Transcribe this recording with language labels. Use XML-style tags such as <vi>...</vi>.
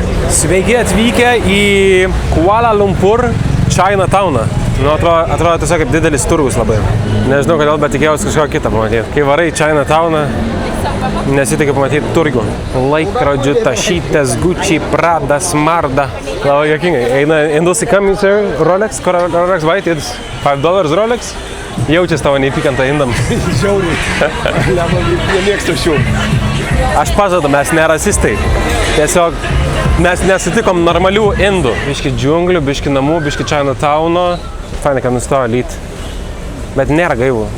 <lt>Sveiki atvykę į Kuala Lumpur Chinatowną. Nu, atrodo tiesiog kaip didelis turgus labai. Nežinau kodėl, bet tikėjausi kažko kitą pamatyti. Kai varai Chinatowną, nesitikiu pamatyti turgų. Laikrodžių, tašytės, Gucci, Prada, Smarda. Labai jokingai. Eina indusai,</lt> <en>come sir, Rolex, Rolex white, it's $5 Rolex.</en> <lt>Jaučiasi tavo neįpykantą indam. Žiauriai. Nemėgstu šių. Aš pažadu, mes nerasistai. Tiesiog mes nesutikom normalių indų. Biški džiunglių, biški namų, biški Chinatowno. Fainai, kad nustojo lyt. Bet nėra gaivų.</lt>